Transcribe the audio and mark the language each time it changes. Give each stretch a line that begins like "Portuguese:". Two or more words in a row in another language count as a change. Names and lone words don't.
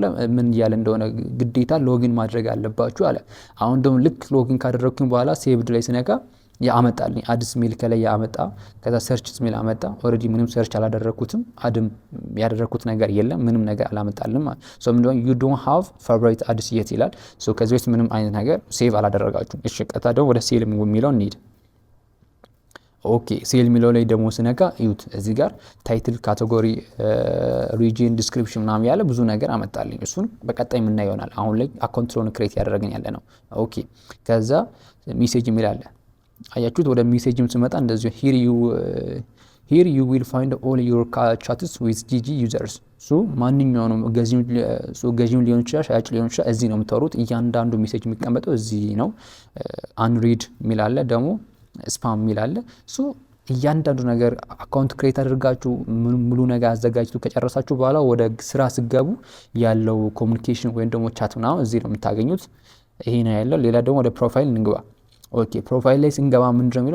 Amharic: ምን እያለ እንደሆነ ግዴታ ሎጊን ማድረግ አለባችሁ አለ። አሁን ደግሞ ልክ ሎጊን ካደረግኩኝ በኋላ ሴቭድ ላይ ስነካ ያመጣልኝ አዲስ ሜል ከላይ ያመጣ። ከዛ
English: search mail
Amharic: አመጣ። ኦሬዲ ምንም ሰርች አላደረኩትም። አድም ያደረኩት ነገር የለም። ምንም ነገር አላመጣልም። ምንድነው
English: you don't have favorite
Amharic: አዲስ የት ይላል። ከዚህ ውስጥ ምንም አይነት ነገር ሴቭ አላደረጋችሁም። እሺ ቀጥታ ደግሞ ወደ ሴል የሚለው እንሂድ። ኦኬ ሴል የሚለው ላይ ደግሞ ስነካ እዩት። እዚህ ጋር
English: title, category, region, description
Amharic: ምናምን ያለ ብዙ ነገር አመጣልኝ። እሱን በቀጣይ የምናየው ይሆናል። አሁን ላይ
English: account create
Amharic: ያደረገን ያለ ነው። ኦኬ ከዛ ሜሴጅ የሚል አለ። አያችሁት? ወደ ሜሴጅም ስመጣ እንደዚህ
English: here you will find all your chats with GG users
Amharic: ማንኛውንም ገዢም ሊሆን ይችላል ሻጭ ሊሆን ይችላል እዚህ ነው የምታወሩት። እያንዳንዱ ሜሴጅ የሚቀመጠው እዚህ ነው። አንሪድ የሚል አለ፣ ደግሞ ስፓም የሚል አለ። እያንዳንዱ ነገር
English: account create
Amharic: አድርጋችሁ ሙሉ ነገር አዘጋጅቱ ከጨረሳችሁ በኋላ ወደ ስራ ስገቡ ያለው ኮሙኒኬሽን ወይም ደግሞ ቻት ምናምን እዚህ ነው የምታገኙት። ይሄ ነው ያለው። ሌላ ደግሞ ወደ ፕሮፋይል እንግባ። ኦኬ ፕሮፋይል ላይ ስንገባ ምንድነው የሚለው?